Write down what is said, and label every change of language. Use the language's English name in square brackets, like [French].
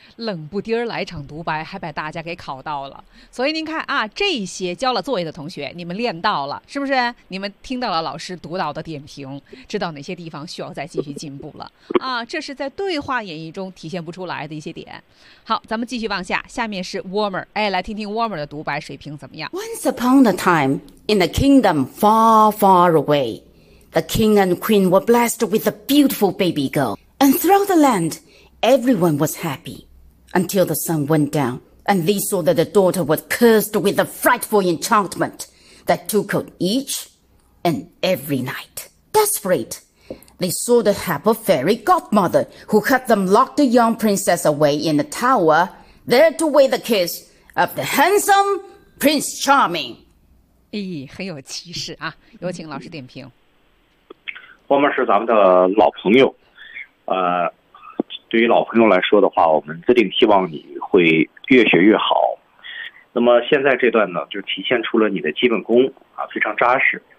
[Chinese] 嗯、冷不丁儿来场独白还把大家给考到了。所以您看啊，这些交了作业的同学你们练到了是不是，你们听到了老师读到的点评，知道哪些地方需要再继续进步了啊，这是在对话演绎中体现不出来的一些点。好，咱们继续往下，下面是 Warmer， 哎，来听听 Warmer 的独白水平怎么样。 [English] Once upon a time in a kingdom far far awayThe king and queen were blessed with a beautiful baby girl. And throughout the land, everyone was happy. Until the sun went down, and they saw that the daughter was cursed with a frightful enchantment that took out each and every night. Desperate, they sought the help of fairy godmother, who had them lock the young princess away in a tower, there to wait the kiss of the handsome Prince Charming. [Chinese] 哎，很有气势啊，有请老师点评。我们是咱们的老朋友，对于老朋友来说的话，我们自定希望你会越学越好。那么现在这段呢，就体现出了你的基本功啊，非常扎实。